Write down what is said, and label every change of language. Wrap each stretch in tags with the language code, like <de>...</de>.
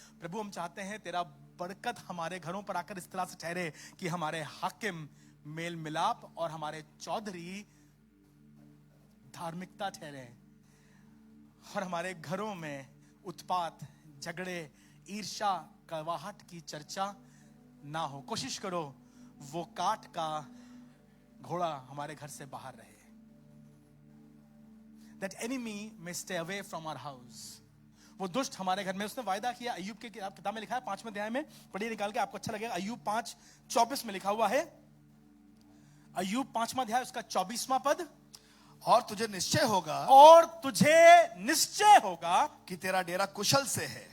<hi>प्रभु हम चाहते हैं तेरा बरकत हमारे घरों पर आकर इस तरह से ठहरे कि हमारे हाकिम मेल मिलाप और हमारे चौधरी धार्मिकता ठहरे। और हमारे घरों में उत्पात, झगड़े, ईर्ष्या, कड़वाहट की चर्चा ना हो। कोशिश करो वो काट का घोड़ा हमारे घर से बाहर रहे।</hi> <en>That enemy may stay away from our house.</en> <hi>वो दुष्ट हमारे घर में, उसने वायदा किया। अय्यूब के किताब में लिखा है 5वें अध्याय में, पढ़िए निकाल के, आपको अच्छा लगेगा। अय्यूब 5:24 में लिखा हुआ है। अय्यूब 5वां अध्याय उसका 24वां पद। और तुझे निश्चय होगा, और तुझे निश्चय होगा कि तेरा डेरा कुशल से है।</hi>